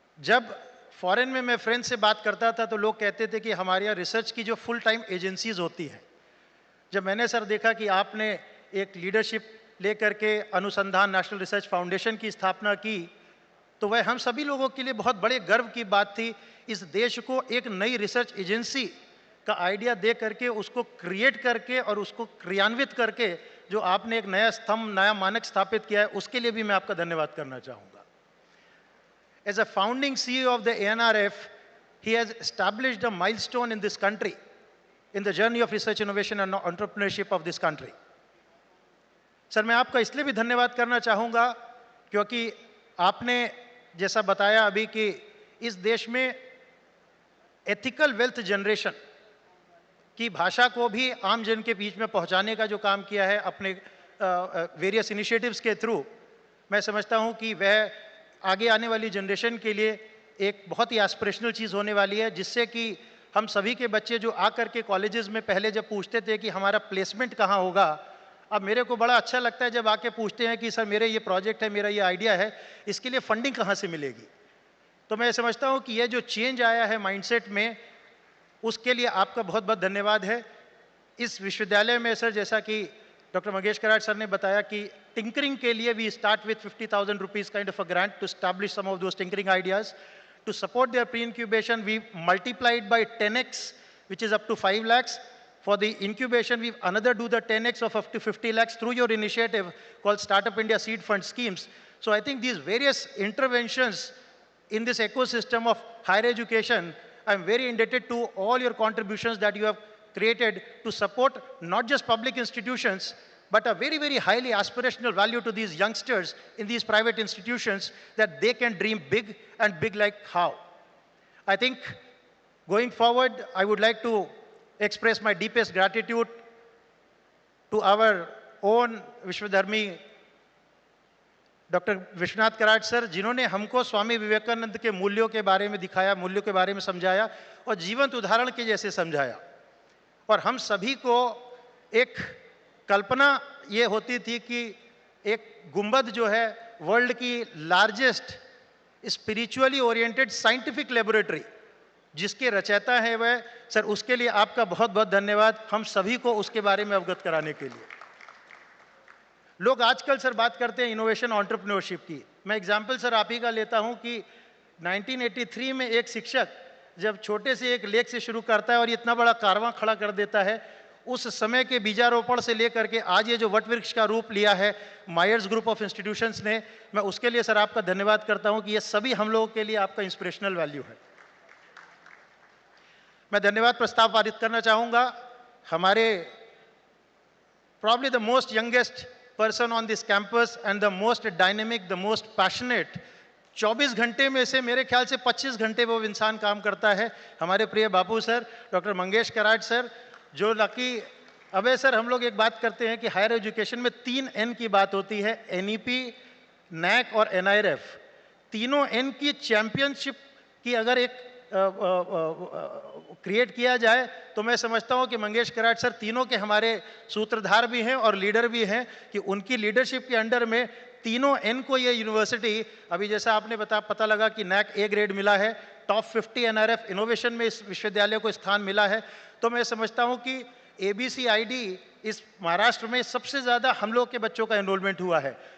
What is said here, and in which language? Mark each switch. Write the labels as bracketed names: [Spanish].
[Hindi] जब फॉरेन में मैं फ्रेंड्स से बात करता था तो लोग कहते थे कि हमारे यहाँ रिसर्च की जो फुल टाइम एजेंसीज होती हैं, जब मैंने सर देखा कि आपने एक लीडरशिप लेकर के अनुसंधान नेशनल रिसर्च फाउंडेशन की स्थापना की, तो वह हम सभी लोगों के लिए बहुत बड़े गर्व की बात थी। इस देश को एक नई रिसर्च एजेंसी का आइडिया दे करके, उसको क्रिएट करके और उसको क्रियान्वित करके जो आपने एक नया स्तंभ, नया मानक स्थापित किया है, उसके लिए भी मैं आपका धन्यवाद करना चाहूँगा। [English] As a founding CEO of the ANRF, he has established a milestone in this country, in the journey of research, innovation and entrepreneurship of this country. [Hindi] Sir मैं आपका इसलिए भी धन्यवाद करना चाहूँगा क्योंकि आपने जैसा बताया अभी कि इस देश में एथिकल वेल्थ जनरेशन की भाषा को भी आम जन के बीच में पहुंचाने का जो काम किया है अपने वेरियस इनिशिएटिव्स के थ्रू, मैं समझता हूं कि वह आगे आने वाली जनरेशन के लिए एक बहुत ही एस्पिरेशनल चीज़ होने वाली है, जिससे कि हम सभी के बच्चे जो आकर के कॉलेजेस में पहले जब पूछते थे कि हमारा प्लेसमेंट कहाँ होगा, अब मेरे को बड़ा अच्छा लगता है जब आके पूछते हैं कि सर मेरे ये प्रोजेक्ट है, मेरा ये आइडिया है, इसके लिए फंडिंग कहाँ से मिलेगी। तो मैं समझता हूँ कि ये जो चेंज आया है माइंडसेट में, उसके लिए आपका बहुत बहुत धन्यवाद है। इस विश्वविद्यालय में सर जैसा कि डॉक्टर मंगेश कराड सर ने बताया कि टिंकरिंग के लिए [English] We start with 50,000 rupees kind of a grant to establish some of those tinkering ideas. To support their pre-incubation, we multiplied by 10x, which is up to 5 lakhs. For the incubation, we another do the 10x of up to 50 lakhs through your initiative called Startup India Seed Fund Schemes. So I think these various interventions in this ecosystem of higher education, I'm very indebted to all your contributions that you have created to support not just public institutions, but a very, very highly aspirational value to these youngsters in these private institutions that they can dream big and big like how. I think going forward, I would like to express my deepest gratitude to our own Vishwadharmi, Dr. [Hindi] Vishwanath Karad sir, जिन्होंने हमको स्वामी विवेकानंद के मूल्यों के बारे में दिखाया, मूल्यों के बारे में समझाया और जीवंत उदाहरण के जैसे समझाया। और हम सभी को एक कल्पना ये होती थी कि एक गुंबद जो है वर्ल्ड की largest spiritually oriented scientific laboratory जिसके रचयिता है वह सर, उसके लिए आपका बहुत बहुत धन्यवाद हम सभी को उसके बारे में अवगत कराने के लिए। लोग आजकल सर बात करते हैं इनोवेशन एंटरप्रेन्योरशिप की। मैं एग्जांपल सर आप ही का लेता हूं कि 1983 में एक शिक्षक जब छोटे से एक लेख से शुरू करता है और इतना बड़ा कारवां खड़ा कर देता है, उस समय के बीजारोपण से लेकर के आज ये जो वटवृक्ष का रूप लिया है मायर्स ग्रुप ऑफ इंस्टीट्यूशंस ने, मैं उसके लिए सर आपका धन्यवाद करता हूं कि ये सभी हम लोगों के लिए आपका इंस्पिरेशनल वैल्यू है। मैं धन्यवाद प्रस्ताव पारित करना चाहूंगा हमारे [English] probably the most youngest person on this campus and the most dynamic, the most passionate। [Hindi] 24 घंटे में से मेरे ख्याल से 25 घंटे वो इंसान काम करता है, हमारे प्रिय बापू सर डॉक्टर मंगेश कराट सर, जो लकी अबे सर हम लोग एक बात करते हैं कि हायर एजुकेशन में 3 N की बात होती है, NEP, NAC और NIRF। तीनों N की चैंपियनशिप की अगर एक क्रिएट किया जाए तो मैं समझता हूं कि मंगेश कराट सर तीनों के हमारे सूत्रधार भी हैं और लीडर भी हैं कि उनकी लीडरशिप के अंडर में तीनों N को ये यूनिवर्सिटी, अभी जैसा आपने पता लगा कि NAC A ग्रेड मिला है, टॉप 50 NRF इनोवेशन में इस विश्वविद्यालय को स्थान मिला है, तो मैं समझता हूं कि ABCID इस महाराष्ट्र में सबसे ज़्यादा हम लोग के बच्चों का एनरोलमेंट हुआ है।